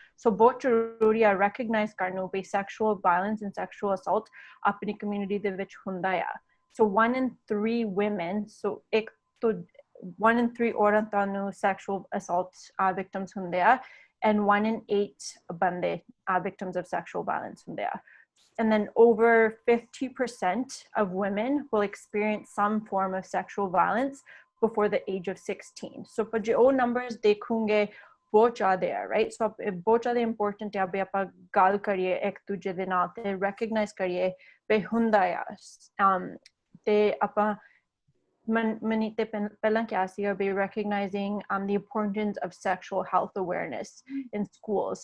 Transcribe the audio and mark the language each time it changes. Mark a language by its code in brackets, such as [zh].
[pa] ਸੋ ਬਹੁਤ ਜ਼ਰੂਰੀ ਆ ਰੈਕਗਨਾਈਜ਼ ਕਰਨ ਨੂੰ ਵੀ sexual violence and sexual assault ਆਪਣੀ ਕਮਿਊਨਿਟੀ ਦੇ ਵਿੱਚ ਹੁੰਦਾ ਆ। ਸੋ [en] 1 in 3 women, so [pa] 1 in 3 ਔਰਤਾਂ ਨੂੰ ਸੈਕਸ਼ੂਅਲ ਅਸੌਲਟ ਵਿਕਟਮਸ ਹੁੰਦੇ ਆ [en] and 1 in 8 [pa] ਬੰਦੇ [en] victims of sexual violence [pa] ਹੁੰਦੇ ਆ। [en] And then over 50% of women will experience some form of sexual violence before the age of 16. [pa] So ਪਰ ਜੇ ਉਹ numbers ਦੇਖੋਗੇ ਬਹੁਤ ਜ਼ਿਆਦਾ ਹੈ, right? So ਬਹੁਤ ਜ਼ਿਆਦਾ important ਹੈ ਵੀ ਆਪਾਂ ਗੱਲ ਕਰੀਏ ਇੱਕ ਦੂਜੇ ਦੇ ਨਾਲ ਤੇ recognize ਕਰੀਏ ਵੀ ਹੁੰਦਾ ਆ ਤੇ ਆਪਾਂ ਮੈਨੇ ਤੇ ਪਹਿਲਾਂ ਕਿਹਾ ਸੀਗਾ ਵੀ [en] recognizing the importance of sexual health awareness in schools.